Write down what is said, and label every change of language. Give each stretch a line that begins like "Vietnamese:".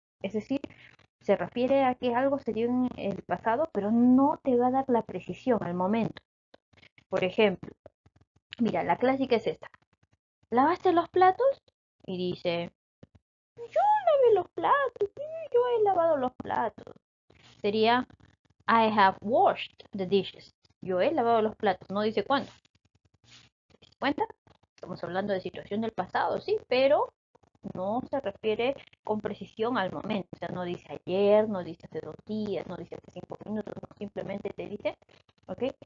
Spanish: Es decir, se refiere a que algo se dio en el pasado pero no te va a dar la precisión al momento. Por ejemplo, mira, la clásica es esta. ¿Lavaste los platos? Y dice, lavé los platos, sí, yo he lavado los platos. Sería
English: I have washed the dishes.
Spanish: Yo he lavado los platos, no dice cuándo. ¿Se cuenta? Estamos hablando de situación del pasado, sí, pero no se refiere con precisión al momento. O sea, no dice ayer, no dice hace 2 días, no dice hace 5 minutos, no, simplemente te dice, ¿ok?